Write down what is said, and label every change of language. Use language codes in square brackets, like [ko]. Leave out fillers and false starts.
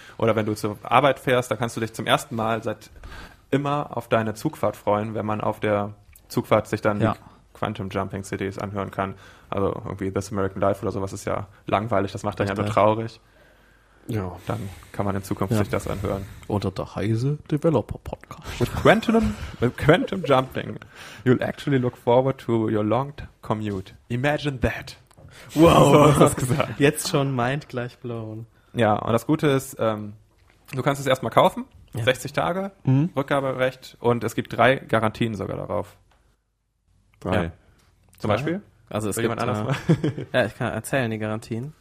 [de] Oder wenn du zur Arbeit fährst, da kannst du dich zum ersten Mal seit immer auf deine Zugfahrt freuen, wenn man auf der Zugfahrt sich dann Quantum Jumping CDs anhören kann. Also irgendwie This American Life oder sowas ist ja langweilig, das macht dann ja nur traurig. Ja. Dann kann man in Zukunft sich das anhören. Oder der heiße Developer Podcast. [en] With Quantum Jumping, you'll actually look forward to your long commute. Imagine that. [de] Wow, was hast du gesagt? Jetzt schon mind gleich blown. Ja, und das Gute ist, du kannst es erstmal kaufen. Ja. 60 Tage, Rückgaberecht und es gibt 3 Garantien sogar darauf. 3. Ja. Zum 2? Beispiel? Also es gibt jemand anders. Ja, ich kann erzählen, die Garantien.